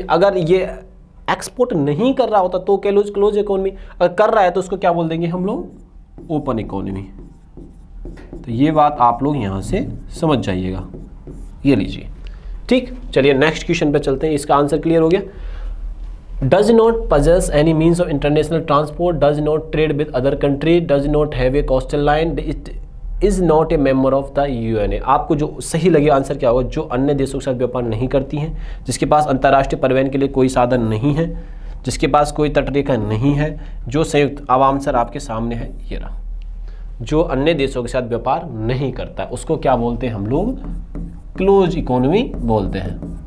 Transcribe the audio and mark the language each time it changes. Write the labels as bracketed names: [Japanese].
[Hindi] अगर ये एक्सपोर्ट नहीं कर रहा होता तो क्लोज इकोनॉमी, अगर कर रहा है तो उसको क्या बोल देंगे हम लोग, ओपन इकोनॉमी। तो ये बात आप लोग यहां से समझ जाइएगा, ये लीजिए। ठीक, चलिए नेक्स्ट क्वेश्चन पे चलते हैं। इसका आंसर क्लियर हो गया। [English] Does not possess any means of international transport, does not trade with other country, does not have a coastal line, it is not a member of the UNA। [Hindi] आपको जो सही लगे आंसर क्या होगा, जो अन्य देशों के साथ व्यापार नहीं करती हैं, जिसके पास अंतर्राष्ट्रीय परिवहन के लिए कोई साधन नहीं है, जिसके पास कोई तटरेखा नहीं है, जो संयुक्त अब आंसर आपके सामने है, ये रहा। जो अन्य देशों के साथ व्यापार नहीं करता है उसको क्या बोलते हैं हम लोग, क्लोज इकोनॉमी बोलते हैं।